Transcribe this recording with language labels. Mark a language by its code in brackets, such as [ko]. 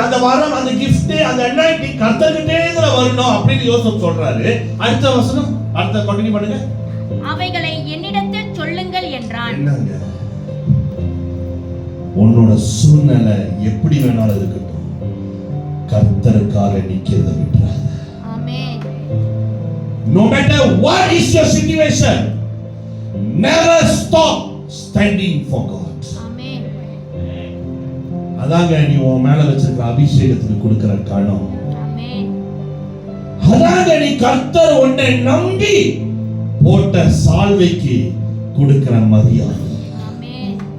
[ta] அந்த வரம், அந்த கிஃப்ட், அந்த அனாயிண்டிங் கர்த்தர்கிட்டேங்கிற வரணும் அப்படின்னு யோசேப்பு சொல்றாரு. அடுத்த வசனம், அடுத்த கண்டினியூ பண்ணுங்க. அவைகளை என்னிடத்தில் சொல்லுங்கள் என்றான். என்னங்க, உன்னோட சூழ்நிலை எப்படி வேணாலும் இருக்கட்டும், கர்த்தருக்காக நிக்கிறதை விட்டுறாத. ஆமென். [en] No matter what is your situation, never stop standing for God. [ta] ஆமென். அதாங்க நீ உன் மேல வச்சிருக்கிற அபிஷேகத்துக்கு கொடுக்கிற கணம். ஆமென். அதாங்க நீ கர்த்தர் உன்னை நம்பி போட்ட சால்வைக்கு கொடுக்கிற மரியாதை. ஆமென்.